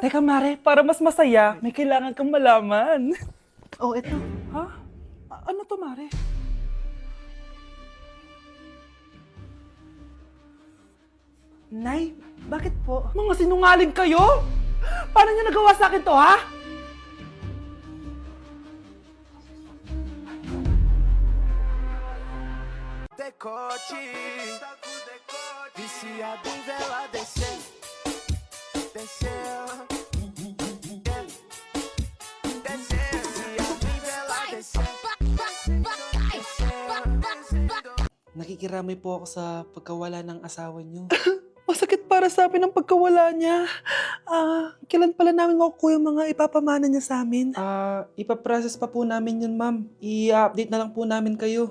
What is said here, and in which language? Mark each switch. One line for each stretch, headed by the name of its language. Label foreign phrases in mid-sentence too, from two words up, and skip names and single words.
Filipino: Teka, Mare, para mas masaya, may kailangan kang malaman. Oh, eto. Ha? Ano to, Mare? Nay, bakit po? Mga sinungaling kayo? Paano niyo nagawa sa akin to, ha?
Portuguese: Decote, viciado em vela descer, descer, descer, viciado em vela descer,
Filipino: Nakikiramay po ako sa pagkawala ng asawa niyo. Masakit para sa amin ang pagkawala niya. Kailan pala namin makukuha yung mga ipapamana niya sa amin? Ipaprocess pa po namin yun, ma'am. I-update na lang po namin kayo.